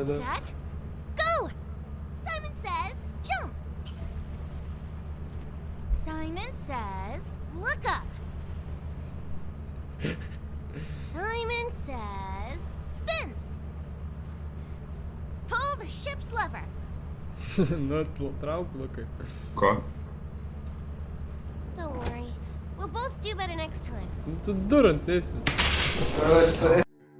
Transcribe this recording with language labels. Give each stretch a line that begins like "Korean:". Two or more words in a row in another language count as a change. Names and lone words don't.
English: Get set. Go! Simon says, jump. Simon says, look up. Simon says, spin. Pull the ship's lever.
Lithuanian: Nu, trauk, Lukai. Ko?
English: Don't worry. We'll both do better next time.
Lithuanian: Nu, tu durans esi. Aš